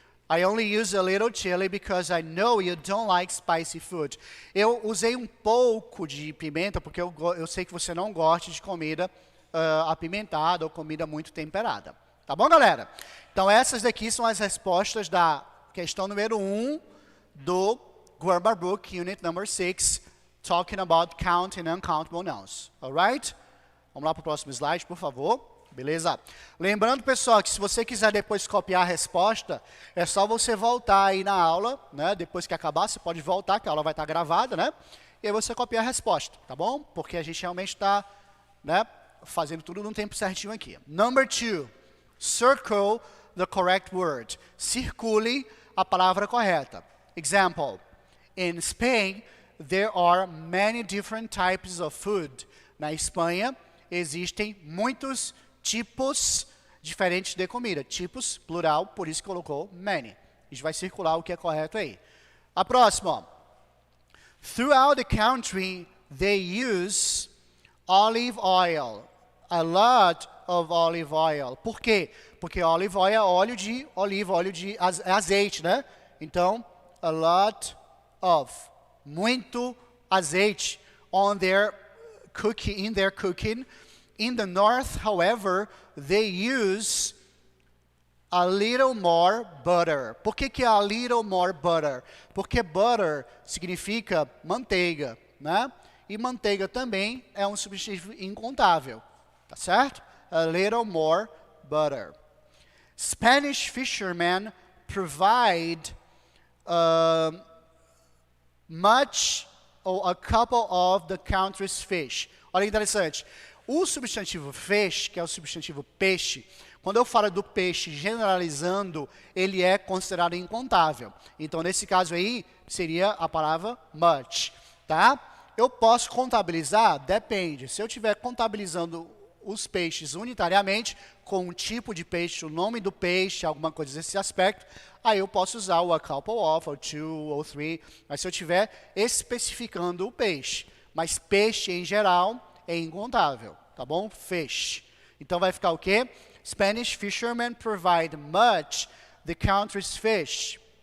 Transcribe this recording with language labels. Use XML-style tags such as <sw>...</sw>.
<en>I only use a little chili because I know you don't like spicy food.</en> <pt>Eu usei um pouco de pimenta porque eu sei que você não gosta de comida apimentada ou comida muito temperada. Tá bom, galera? Então, essas daqui são as respostas da questão número 1 do Grammar Book, Unit Number 6,</pt> <en>talking about count and uncountable nouns. Alright?</en> <pt>Vamos lá para o próximo slide, por favor. Beleza? Lembrando, pessoal, que se você quiser depois copiar a resposta, é só você voltar aí na aula, né? Depois que acabar, você pode voltar, que a aula vai estar gravada, né? E aí você copia a resposta, tá bom? Porque a gente realmente está, né, fazendo tudo no tempo certinho aqui.</pt> <en>Number 2, circle the correct word.</en> <pt>Circule a palavra correta. Example.</pt> <en>In Spain, there are many different types of food.</en> <pt>Na Espanha, existem muitos tipos diferentes de comida. Tipos, plural, por isso colocou many. A gente vai circular o que é correto aí. A próxima, ó.</pt> <en>Throughout the country, they use olive oil. A lot of olive oil.</en> <pt>Por quê? Porque olive oil é óleo de oliva, óleo de azeite, né? Então,</pt> <en>a lot of.</en> <pt>Muito azeite</pt> <en>on their cooking, in their cooking. In the north, however, they use a little more butter.</en> <pt>Por que</pt> <en>a little more butter?</en> <pt>Porque butter significa manteiga, né? E manteiga também é um substantivo incontável, tá certo?</pt> <en>A little more butter. Spanish fishermen provide much or a couple of the country's fish.</en> <pt>Olha que interessante. O substantivo fish, que é o substantivo peixe, quando eu falo do peixe generalizando, ele é considerado incontável. Então, nesse caso aí, seria a palavra much, tá? Eu posso contabilizar? Depende. Se eu estiver contabilizando os peixes unitariamente, com o tipo de peixe, o nome do peixe, alguma coisa desse aspecto, aí eu posso usar o a couple of, ou two, ou three, mas se eu estiver especificando o peixe. Mas peixe, em geral, é incontável, tá bom? Fish. Então vai ficar o quê?</pt> <en>Spanish fishermen provide much the country's fish.</en>